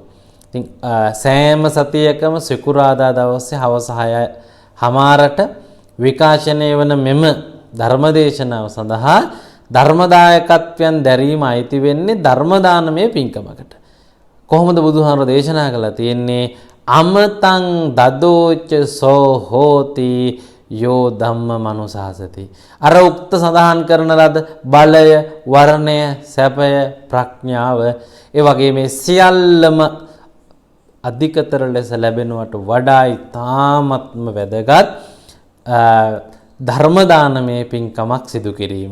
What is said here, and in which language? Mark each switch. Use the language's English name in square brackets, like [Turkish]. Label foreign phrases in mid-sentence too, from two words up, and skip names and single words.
[Sinhala] ඉතින් සෑම සතියකම සිකුරාදා දවසේ හවස 6:00ට විකාශනය වන මෙම ධර්ම දේශනාව සඳහා ධර්මදායකත්වයන් දැරීම අයිති වෙන්නේ ධර්ම දානමය පින්කමකට. කොහොමද බුදුහාමර දේශනා කළා තියෙන්නේ [Pali] අමතං දදෝච සෝ හෝති යෝ ධම්ම මනුසාසති. [Sinhala] අර උක්ත සඳහන් කරන ලද බලය, වර්ණය, සැපය, ප්‍රඥාව ඒ වගේ මේ සියල්ලම අධිකතර ලෙස ලැබෙනවට වඩා ඊ타ත්ම වැදගත් ධර්ම දානමය පින්කමක් සිදු කිරීම.